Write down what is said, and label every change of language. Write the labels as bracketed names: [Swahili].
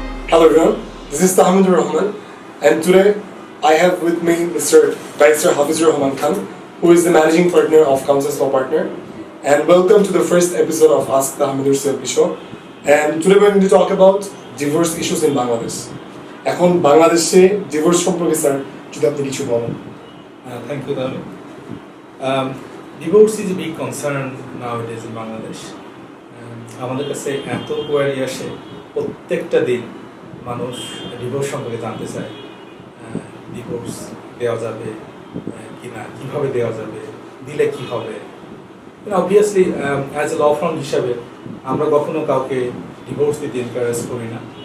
[English] Hello everyone, this is Tahmidur Rahman, and today I have with me Mr. Barrister Hafizur Rahman Khan, who is the managing partner of Counsels Law Partner, and welcome to the first episode of Ask Tahmidur CLP Show. And today we're going to talk about divorce issues in Bangladesh. [Bangla] এখন বাংলাদেশে divorce সম্পর্কে sir যদি আপনি কিছু বলেন। [English] Thank you, Dhaka. Divorce is a big concern nowadays in Bangladesh. [Bangla] আমাদের কাছে এত কোয়ারি আসে, প্রত্যেকটা দিন মানুষ ডিভোর্স সম্পর্কে জানতে চায়। ডিভোর্স দেওয়া যাবে কিনা, কিভাবে দেওয়া যাবে, দিলে কি হবে। [English] obviously as a law firm [Bangla] হিসাবে আমরা কখনো কাউকে ডিভোর্স দিতে এনকারেজ করি না।